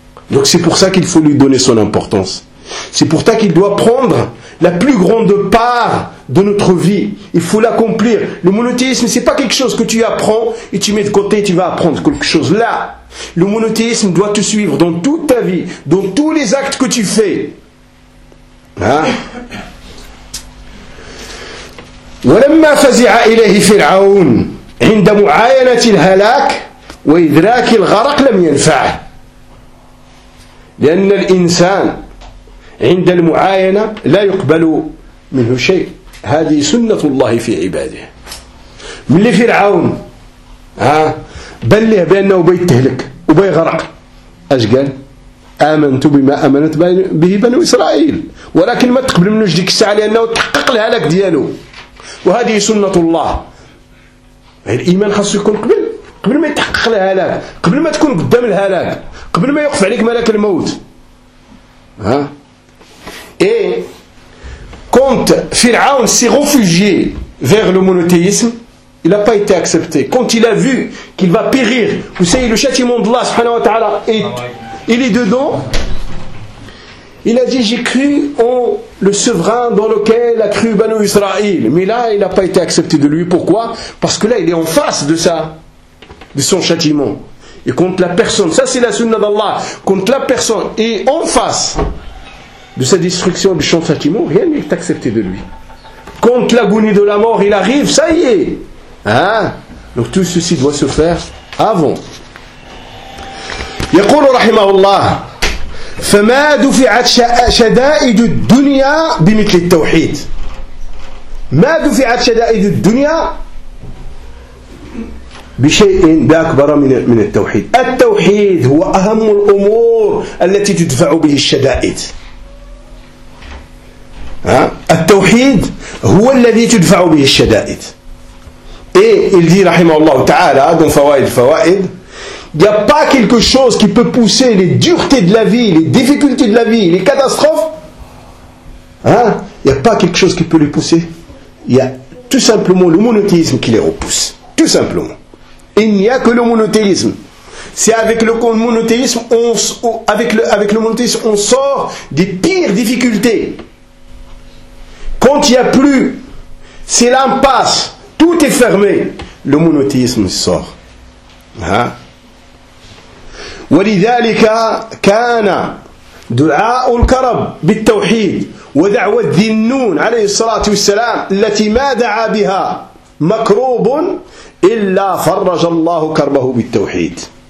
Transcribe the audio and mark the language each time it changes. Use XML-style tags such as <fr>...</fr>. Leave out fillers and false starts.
<fr>Donc c'est pour ça qu'il faut lui donner son importance. C'est pour ça qu'il doit prendre la plus grande part de notre vie. Il faut l'accomplir. Le monothéisme, ce n'est pas quelque chose que tu apprends et tu mets de côté et tu vas apprendre quelque chose là. Le monothéisme doit te suivre dans toute ta vie, dans tous les actes que tu fais.</fr> <ar>وَلَمَّا فَزِعَ إِلَيْهِ فِرْعَوْنَ عِنْدَ مُعَايَنَةِ الْهَلَاكِ وَإِدْرَاكِ الْغَرَقِ لَمْ يَنْفَعَ لِأَنَّ الْإِنسَانَ عند المعاينة لا يقبل منه شيء هذه سنة الله في عباده من اللي فرعون بلّه بأنه بيت تهلك وبيت غرق أش قال آمنت بما آمنت به بنو إسرائيل ولكن ما تقبل منه جديك الساعة لأنه تحقق الهلاك دياله وهذه سنة الله الإيمان خاص يكون قبل ما يتحقق الهلاك قبل ما تكون قدام الهلاك قبل ما يقف عليك ملك الموت</ar> <fr>Et quand Pharaon s'est réfugié vers le monothéisme, il n'a pas été accepté. Quand il a vu qu'il va périr, vous savez, le châtiment d'Allah subhanahu wa ta'ala, il est dedans, il a dit, j'ai cru en le souverain dans lequel a cru Banu Israël. Mais là, il n'a pas été accepté de lui. Pourquoi ? Parce que là, il est en face de ça, de son châtiment. Et quand la personne, ça c'est la sunna d'Allah, quand la personne est en face de sa destruction du champ châtiment, rien n'est accepté de lui. Quand l'agonie de la mort, il arrive, ça y est. Donc tout ceci doit se faire avant.</fr> <ar>يقول رحمه الله فما دفعت شدائد الدنيا بمثل التوحيد. ما دفعت شدائد الدنيا بشيء أكبر من التوحيد. التوحيد هو أهم الأمور التي تدفع به الشدائد. التوحيد هو الذي تدفع به الشدائد</ar> <fr>et il dit rahimahullah ta'ala dans فوائد الفوائد il n'y a pas quelque chose qui peut pousser les duretés de la vie les difficultés de la vie les catastrophes il n'y a pas quelque chose qui peut les pousser il y a tout simplement le monothéisme qui les repousse tout simplement il n'y a que le monothéisme C'est avec le monothéisme, avec le monothéisme, on sort des pires difficultés. Quand il n'y a plus, c'est l'impasse, tout est fermé, le monothéisme sort.</fr> <ar>ولذلك كان دعاء الكرب بالتوحيد ودعوة ذنون عليه الصلاة والسلام التي ما دعا بها مكروب إلا فرج الله كربه بالتوحيد.</ar>